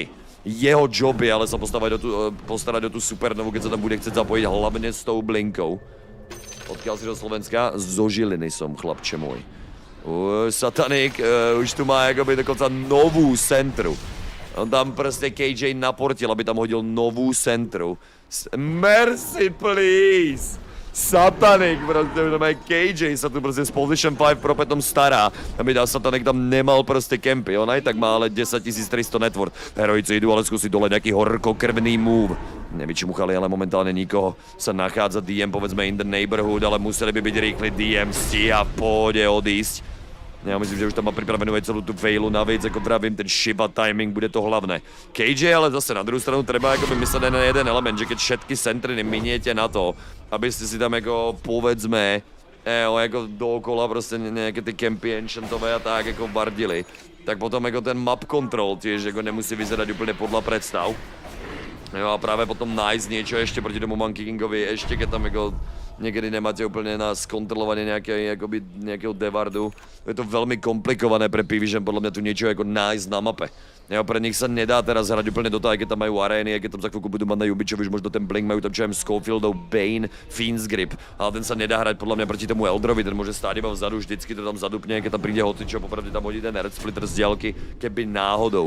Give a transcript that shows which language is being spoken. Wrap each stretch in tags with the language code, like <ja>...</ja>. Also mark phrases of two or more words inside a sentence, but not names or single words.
<sk>Jeho job je ale sa postarať o tú supernovu, keď sa tam bude chcieť zapojiť hlavne s tou blinkou. Odkiaľ si do Slovenska? Zo Žiliny som, chlapče môj. Satanik už tu má akoby dokonca novú centru. On tam proste KJ naportil, aby tam hodil novú centru.</sk> <en>Mercy, please!</en> <sk>Satanik, proste už aj KJ sa tu proste z Position 5 propetom stará. Aby Satanik tam nemal proste kempy. On aj tak má ale 10,300 net worth. Heroici idú ale skúsiť dole nejaký horkokrvný move. Nevyčmuchali ale momentálne nikoho. Sa nachádza DM povedzme</sk> <en>in the neighborhood,</en> <sk>ale museli by byť rýchli DM stíha v pohode odísť. Ja myslím, že už tam má pripravenú aj celú tú failu navíc, ako vravím, ten Shiba timing bude to hlavné. KJ ale zase na druhú stranu treba akoby mysleť na jeden element, že keď všetky centriny miniete na to, aby ste si tam ako povedzme ako dookola proste nejaké tie campy enchantové a tak ako bardili, tak potom ako ten</sk> <en>map control</en> <sk>tiež ako nemusí vyzerať úplne podľa predstav. Jo, a práve potom nájsť niečo ešte proti tomu Monkey Kingovi, ešte keď tam ako niekedy nemáte úplne na skontrolovanie nejakého devardu. Je to veľmi komplikované pre P-Vision, podľa mňa tu niečo ako nájsť na mape. Jo, pre nich sa nedá teraz hrať úplne Dota, aj keď tam majú arény, aj keď tam za chvíľku budú mať na Jubičovi, už možno ten Blink, majú tam čo Schofieldov, Bane, Fiend's Grip, ale ten sa nedá hrať podľa mňa proti tomu Eldrovi, ten môže stáť iba vzadu, vždycky to tam zadupne, keď tam príde hocičo, popravde tam hodí ten Red Splitter z diaľky, keby náhodou.</sk>